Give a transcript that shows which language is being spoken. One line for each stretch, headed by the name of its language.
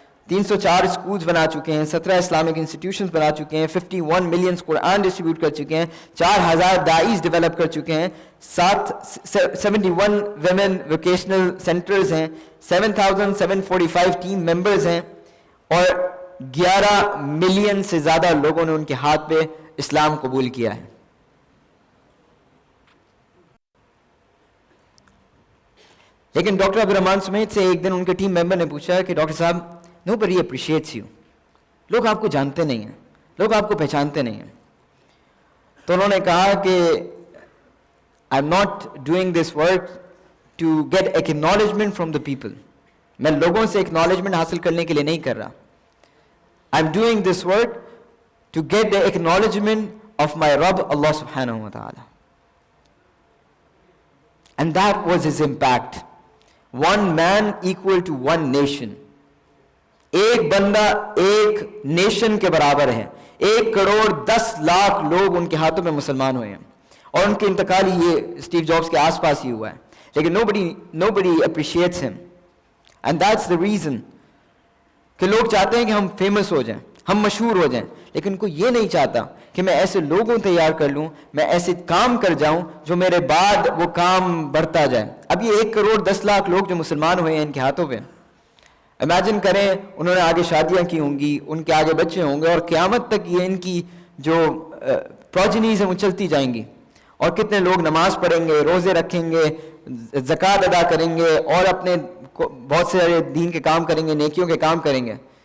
Urdu: 304 schools بنا چکے ہیں, 17 اسلامک انسٹیٹیوشنز بنا چکے ہیں, 51 ملین قرآن ڈسٹریبیوٹ کر چکے ہیں, 4000 داعیز ڈیولپ کر چکے ہیں, 71 ویمن ووکیشنل سینٹرز ہیں, 7745 ٹیم ممبرز ہیں, اور 11 ملین سے زیادہ لوگوں نے ان کے ہاتھ پہ اسلام قبول کیا ہے. لیکن ڈاکٹر عبد الرحمن سمیت سے ایک دن ان کے ٹیم ممبر نے پوچھا کہ ڈاکٹر صاحب,
English: nobody appreciates you,
Urdu: لوگ آپ کو جانتے نہیں ہیں, لوگ آپ کو پہچانتے نہیں ہیں. تو انہوں نے کہا کہ
English: I'm not doing this work to get acknowledgement from the people.
Urdu: میں لوگوں سے acknowledgement حاصل کرنے کے لیے نہیں کر رہا.
English: I'm doing this work to get the acknowledgement of my Rabb Allah subhanahu wa ta'ala. And that was his impact. One man equal to one nation.
Urdu: ایک بندہ ایک نیشن کے برابر ہے. 1,10,00,000 لوگ ان کے ہاتھوں میں مسلمان ہوئے ہیں, اور ان کے انتقال ہی یہ اسٹیو جابس کے آس پاس ہی ہوا ہے. لیکن
English: nobody appreciates him. And that's the reason
Urdu: کہ لوگ چاہتے ہیں کہ ہم فیمس ہو جائیں, ہم مشہور ہو جائیں, لیکن کوئی یہ نہیں چاہتا کہ میں ایسے لوگوں تیار کر لوں, میں ایسے کام کر جاؤں جو میرے بعد وہ کام بڑھتا جائے. اب یہ 1,10,00,000 لوگ جو مسلمان ہوئے ہیں ان کے ہاتھوں پہ, امیجن کریں انہوں نے آگے شادیاں کی ہوں گی, ان کے آگے بچے ہوں گے, اور قیامت تک یہ ان کی جو پروجنیز ہیں وہ چلتی جائیں گی, اور کتنے لوگ نماز پڑھیں گے, روزے رکھیں گے, زکوٰۃ ادا کریں گے, اور اپنے بہت سارے دین کے کام کریں گے, نیکیوں کے کام کریں گے.